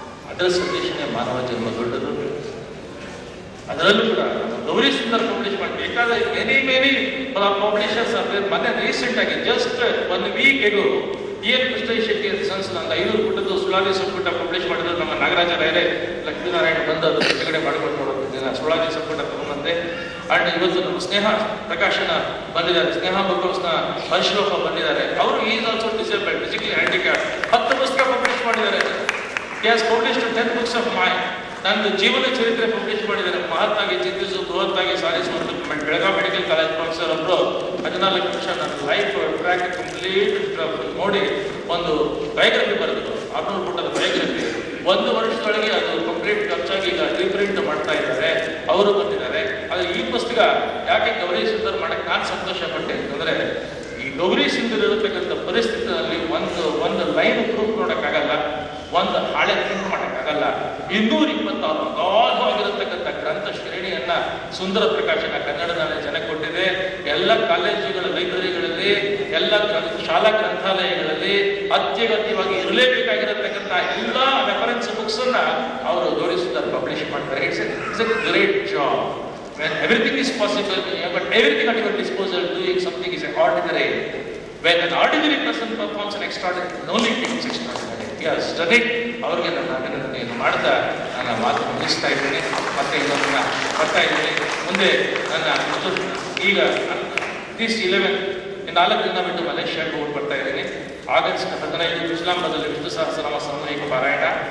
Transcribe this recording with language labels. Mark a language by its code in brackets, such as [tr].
[kn] ಅದರ ಸಂದೇಶನೇ ಮಾನವ ಜನ್ಮ ದೊಡ್ಡದು. ಅದರಲ್ಲೂ ಕೂಡ ಗೌರಿ ಸುಂದರ್ ಪಬ್ಲಿಷ್ ಮಾಡಿ ಬೇಕಾದ ಮೆನಿ ಪಬ್ಲಿಷರ್ಸ್ ಮತ್ತೆ ರೀಸೆಂಟ್ ಆಗಿ [en] just 1 week ago [kn] EN Krishna Shetty sons ಅಂತ 500 ಪುಟದ್ದು ಸುಳಾದಿ ಸಂಪುಟ ಪಬ್ಲಿಷ್ ಮಾಡಿದ್ರು. ನಮ್ಮ ನಾಗರಾಜ ರಾಯರೇ ಲಕ್ಷ್ಮೀನಾರಾಯಣ ಬಂದು ಅದು ಕೆಳಗಡೆ ಮಾಡಿಕೊಂಡು ನೋಡೋದಿಲ್ಲ, ಸುಳಾದಿ ಸಂಪುಟ ತಗೊಂಬಂದೆ. ಅಂಡ್ ಇವತ್ತು ನಮ್ಮ ಸ್ನೇಹ ಪ್ರಕಾಶನ ಬಂದಿದ್ದಾರೆ, ಸ್ನೇಹ ಬುಕ್ಸ್ನ ಹರ್ಷಲೋಕ ಬಂದಿದ್ದಾರೆ. [en] ಅವರು is also disabled, physically handicap. [kn] 10 ಪುಸ್ತಕ ಪಬ್ಲಿಷ್ ಮಾಡಿದ್ದಾರೆ. [en] He has published 10 books of mine. [kn] ನಂದು ಜೀವನ ಚರಿತ್ರೆ ಪಬ್ಲಿಷ್ ಮಾಡಿದ್ದಾರೆ. ಮಹತ್ತಾಗಿ ಚಿಂತಿಸು, ಬೃಹತ್ತಾಗಿ ಸಾಧಿಸು ಅಂತ ಬೆಳಗಾವಿ ಮೆಡಿಕಲ್ ಕಾಲೇಜ್ ಪ್ರೊಫೆಸರ್ ಒಬ್ಬರು 14 ನಿಮಿಷ ನನ್ನ ಲೈಫ್ ಟ್ರ್ಯಾಕ್ ಕಂಪ್ಲೀಟ್ ನೋಡಿ ಒಂದು ಬಯೋಗ್ರಫಿ ಬರೆದ್ರು. 600 ಪುಟದ ಬಯೋಗ್ರಫಿ. 1 ವರ್ಷದೊಳಗೆ ಅದು ಕಂಪ್ಲೀಟ್ ಖರ್ಚಾಗಿ ಈಗ ರೀಪ್ರಿಂಟ್ ಮಾಡ್ತಾ ಇದ್ದಾರೆ. ಅವರು ಬಂದಿದ್ದಾರೆ. ಆದರೆ ಈ ಪುಸ್ತಕ ಯಾಕೆ ಗೌರಿ ಸುಂದರ್ ಮಾಡಕ್ಕೆ ನಾನು ಸಂತೋಷ ಪಟ್ಟೆ ಅಂತಂದ್ರೆ, ಈ ಗೌರಿ ಸುಂದರ್ ಇರತಕ್ಕಂಥ ಪರಿಸ್ಥಿತಿಯಲ್ಲಿ ಒಂದು ಲೈನ್ ಪ್ರೂಫ್ ನೋಡಕ್ಕಾಗಲ್ಲ, ಒಂದು ಹಾಳೆ ಪ್ರಿಂಟ್ ಮಾಡೋಕ್ಕಾಗಲ್ಲ. 226 ಅಗಾಧವಾಗಿರತಕ್ಕಂಥ ಗ್ರಂಥ ಶ್ರೇಣಿಯನ್ನ ಸುಂದರ ಪ್ರಕಾಶನ ಕನ್ನಡದ ಜನಕ್ಕೆ ಕೊಟ್ಟಿದೆ. ಎಲ್ಲ ಕಾಲೇಜುಗಳ ಲೈಬ್ರರಿಗಳಲ್ಲಿ, ಎಲ್ಲ ಶಾಲಾ ಗ್ರಂಥಾಲಯಗಳಲ್ಲಿ ಅತ್ಯಗತ್ಯವಾಗಿ ಇರಲೇಬೇಕಾಗಿರತಕ್ಕಂಥ ಎಲ್ಲ ರೆಫರೆನ್ಸ್ ಬುಕ್ಸ್ ಅನ್ನ ಅವರು ಗೌರಿ ಸುಂದರ್ ಪಬ್ಲಿಷ್ ಮಾಡ್ತಾರೆ. [en] It's a great job. When everything is possible, but everything at your disposal, doing something is ordinary. When an ordinary person performs an extraordinary, no one becomes extraordinary. Yes, done it. [kn] ಅವ್ರಿಗೆ ನನ್ನ ಅಭಿನಂದನೆಯನ್ನು ಮಾಡ್ತಾ ನನ್ನ ಮಾತು ಮುಗಿಸ್ತಾ ಇದ್ದೀನಿ. ಮತ್ತೆ ಇನ್ನೊಂದನ್ನ ಬರ್ತಾ ಇದ್ದೀನಿ ಮುಂದೆ. ನನ್ನ ಈಗ ಅಟ್ಲೀಸ್ಟ್ 4 ದಿನ ಬಿಟ್ಟು ಮಲೇಷ್ಯಾಕ್ಕೆ ಹೋಗಿ ಬರ್ತಾ ಇದ್ದೀನಿ. ಆಗಸ್ಟ್ 15 ಇಸ್ಲಾಮಾಬಾದಲ್ಲಿ ವಿಷ್ಣು ಸಹಸ್ರನಾಮ ಸಾಮೂಹಿಕ ಪಾರಾಯಣ.